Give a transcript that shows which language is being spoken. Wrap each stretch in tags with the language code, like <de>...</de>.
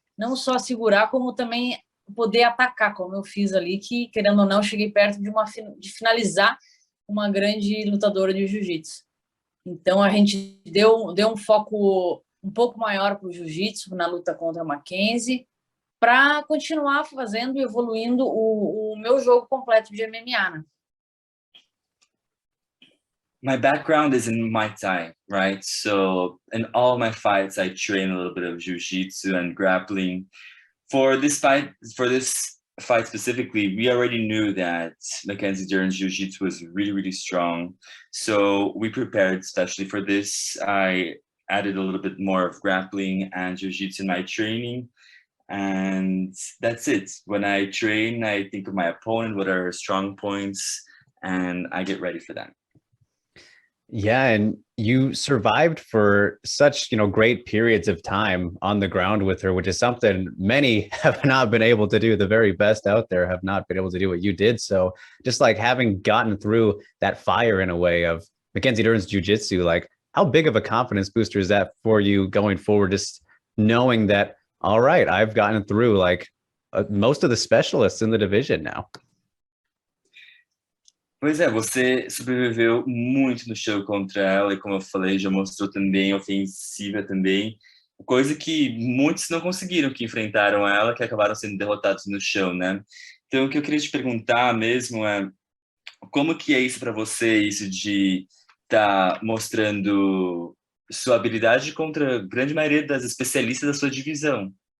<pt>Não só segurar, como também poder atacar, como eu fiz ali, que, querendo ou não, cheguei perto de finalizar uma grande lutadora de jiu-jitsu. Então, a gente deu um foco um pouco maior para o jiu-jitsu na luta contra a Mackenzie, para continuar fazendo e evoluindo o meu jogo completo de MMA, né?</pt> <en>My background is in Muay Thai, right? So in all my fights, I train a little bit of jiu-jitsu and grappling. For this fight specifically, we already knew that Mackenzie Dern's jiu-jitsu was really, really strong. So we prepared especially for this. I added a little bit more of grappling and jiu-jitsu in my training. And that's it. When I train, I think of my opponent, what are her strong points, and I get ready for that. Yeah, and you survived for such, great periods of time on the ground with her, which is something many have not been able to do. The very best out there have not been able to do what you did. So just like having gotten through that fire in a way of Mackenzie Dern's jiu-jitsu, like how big of a confidence booster is that for you going forward, just knowing that, all right, I've gotten through like most of the specialists in the division now.</en> <pt>Pois é, você sobreviveu muito no show contra ela e, como eu falei, já mostrou também ofensiva também, coisa que muitos não conseguiram, que enfrentaram ela, que acabaram sendo derrotados no chão, né? Então, o que eu queria te perguntar mesmo é como que é isso para você, isso de estar mostrando sua habilidade contra a grande maioria das especialistas da sua divisão?</pt>